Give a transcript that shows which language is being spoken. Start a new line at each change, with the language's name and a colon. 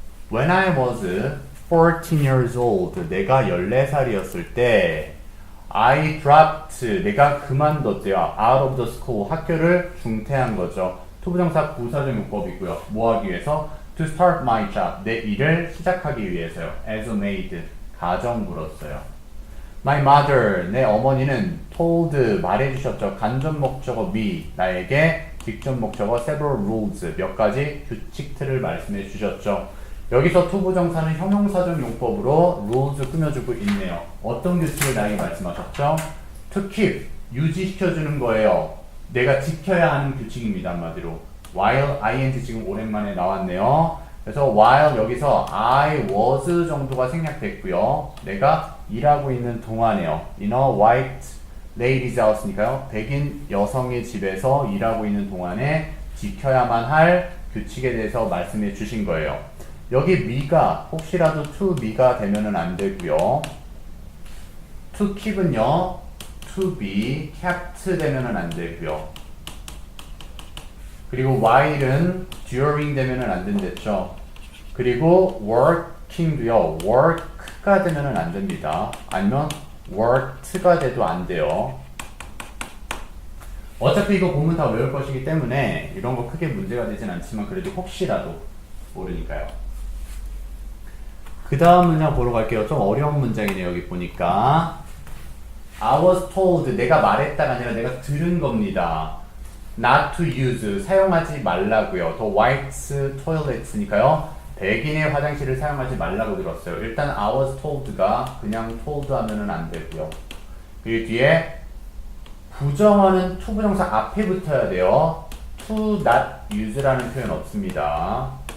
English: When I was 14 years old,
Korean: 내가 14살이었을 때
English: I dropped,
Korean: 내가 그만뒀대요.
English: Out of the school,
Korean: 학교를 중퇴한 거죠. 투부정사 부사적 용법이고요. 뭐 하기 위해서?
English: To start my job,
Korean: 내 일을 시작하기 위해서요.
English: As a maid,
Korean: 가정부로서요.
English: My mother,
Korean: 내 어머니는
English: told,
Korean: 말해주셨죠. 간접 목적어 me, 나에게 직접 목적어
English: several rules,
Korean: 몇 가지 규칙들을 말씀해 주셨죠. 여기서 투부정사는 형용사적 용법으로 rules 꾸며주고 있네요. 어떤 규칙을 나에게 말씀하셨죠?
English: To keep,
Korean: 유지시켜주는 거예요. 내가 지켜야 하는 규칙입니다. 한마디로. while, ing 지금 오랜만에 나왔네요. 그래서 while 여기서 I was 정도가 생략됐고요. 내가 일하고 있는 동안에요.
English: In a white lady's house니까요.
Korean: 백인 여성의 집에서 일하고 있는 동안에 지켜야만 할 규칙에 대해서 말씀해 주신 거예요. 여기 me가 혹시라도 to me가 되면은 안 되고요. to keep은요. to be kept 되면은 안 되고요. 그리고 while은 during 되면은 안 된댔죠. 그리고 working도요. work가 되면은 안 됩니다. 아니면 worked가 돼도 안 돼요. 어차피 이거 보면 다 외울 것이기 때문에 이런 거 크게 문제가 되진 않지만 그래도 혹시라도 모르니까요. 그 다음 문장 보러 갈게요. 좀 어려운 문장이네요. 여기 보니까
English: I was told,
Korean: 내가 말했다가 아니라 내가 들은 겁니다.
English: Not to use,
Korean: 사용하지 말라고요.
English: The white toilets니까요.
Korean: 백인의 화장실을 사용하지 말라고 들었어요. 일단
English: I was told
Korean: 가 그냥 told 하면은 안 되고요. 그리고 뒤에 부정어는 to 부정사 앞에 붙어야 돼요. to not use라는 표현 없습니다.